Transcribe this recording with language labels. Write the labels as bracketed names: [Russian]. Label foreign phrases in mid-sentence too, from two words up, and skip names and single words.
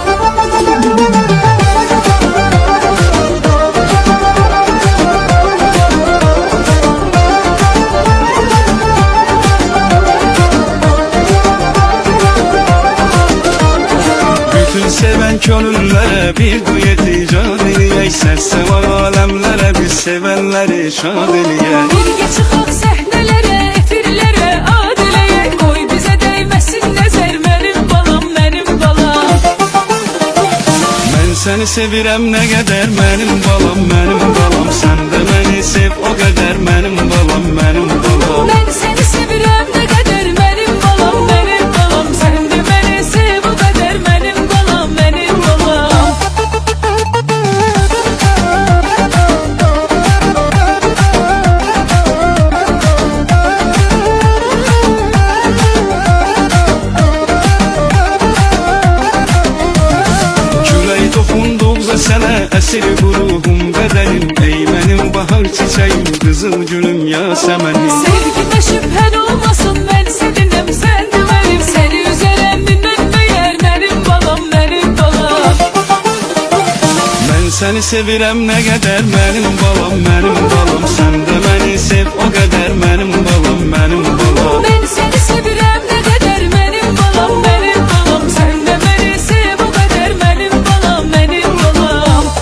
[Azerbaijani] Bütün seven gönüllere bir duyet icat eləyək. Sərsevar aləmlərə biz sevənləri şad eləyək. Birgə çıxaq səhnələrə, efirlərə, adiləyək. Qoy bizə dəyməsin nəzər, mənim balam, mənim balam. Mən səni sevirəm nə qədər mənim balam, mənim balam. Sən də məni sev o qədər mənim balam, mənim balam. [Turkish] Ben seni sevirem ne kadar benim balam, benim balam. Sen de beni sev o kadar benim balam, benim balam. [Azerbaijani] Külək toxunduqca sənə əsir bu ruhum bədənim. Ey mənim bahar çiçəyim, qızıl gülüm, yasəmənim. [Turkish] Sevgide şüphen olmasın, ben seninim, sen de benim. Seni üzerem bilmem meğer, benim balam, benim balam. [Azerbaijani] Mən səni sevirəm nə qədər mənim balam, mənim balam. Sən də məni sev o qədər mənim balam, mənim balam. [Turkish] Ben seni sevirem ne kadar benim balam, benim balam. Sen de beni sev o kadar benim balam, benim balam.